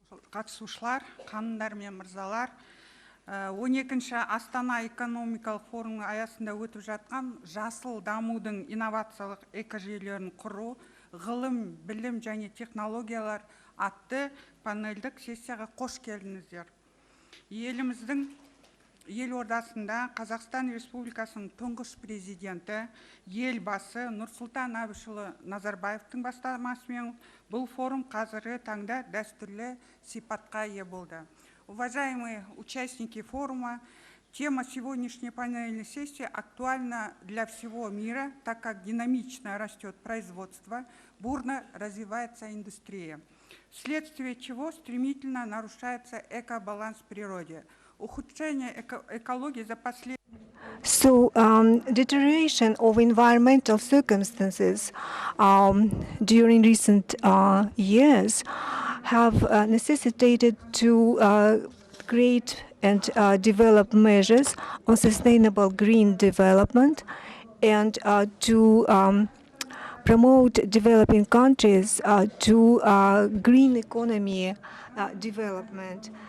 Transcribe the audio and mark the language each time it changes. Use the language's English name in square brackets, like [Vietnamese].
[Kazakh] Қатысушылар, қанымдар мен мырзалар, 12-ші Астана экономикалық форумы аясында өтіп жатқан жасыл дамудың инновациялық экожүйелерін құру, ғылым, білім және технологиялар атты панельдік сессияға қош келдіңіздер. Еліміздің елордасында Қазақстан Республикасының тұңғыш президенті, елбасы Nur-Sultan Назарбаевтың бастамасымен бұл форум қазіргі таңда дәстүрлі сипатқа ие болды. [Russian] Уважаемые участники форума, тема сегодняшней панельной сессии актуальна для всего мира, так как динамично растет производство, бурно развивается индустрия, вследствие чего стремительно нарушается экобаланс в природе. Ухудшение экологии за последние... [English] Deterioration of environmental circumstances during recent years have necessitated to create and develop measures on sustainable green development and to promote developing countries to green economy development.